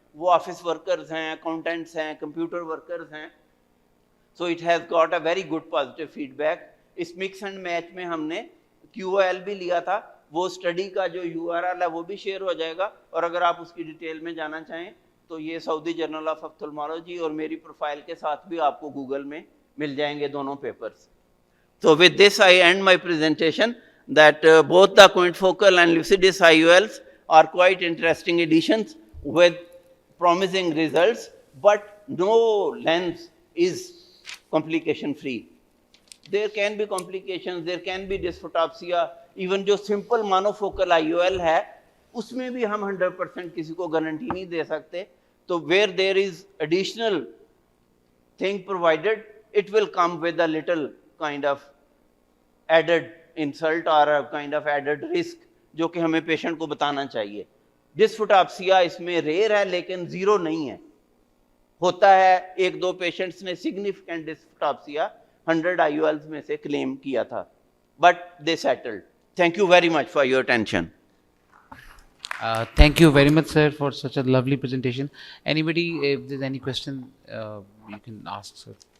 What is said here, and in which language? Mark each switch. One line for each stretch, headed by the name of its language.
Hindi: वो office workers हैं, accountants हैं, कंप्यूटर वर्कर्स हैं,
English: So it has got a very good positive feedback.
Hindi: इस मिक्स एंड मैच में हमने QOL भी लिया था. वो स्टडी का जो URL है वो भी शेयर हो जाएगा, और अगर आप उसकी डिटेल में जाना चाहें तो ये सऊदी जर्नल ऑफ ऑप्थेल्मोलॉजी और मेरी प्रोफाइल के साथ भी आपको गूगल में मिल जाएंगे दोनों papers.
English: So with this I end my presentation that both the quintufocal and lucidus IOLs are quite interesting additions with promising results, but no lens is complication free. There can be complications, there can be dysphotopsia, even
Hindi: जो simple monofocal IOL है उसमें भी हम 100% किसी को guarantee नहीं दे सकते.
English: तो where there is additional thing provided, it will come with a little kind of added insult or a kind of added risk
Hindi: जो कि हमें पेशेंट को बताना चाहिए. डिस्फोटॉप्सिया इसमें रेयर है लेकिन जीरो नहीं है. होता है, 1-2 पेशेंट्स ने सिग्निफिकेंट डिस्फोटॉप्सिया 100 IOLs में से क्लेम किया था,
English: But they settled. Thank you very much for your attention. Thank you very much, sir, for such a lovely presentation. Anybody, if there's any question, you can ask, sir.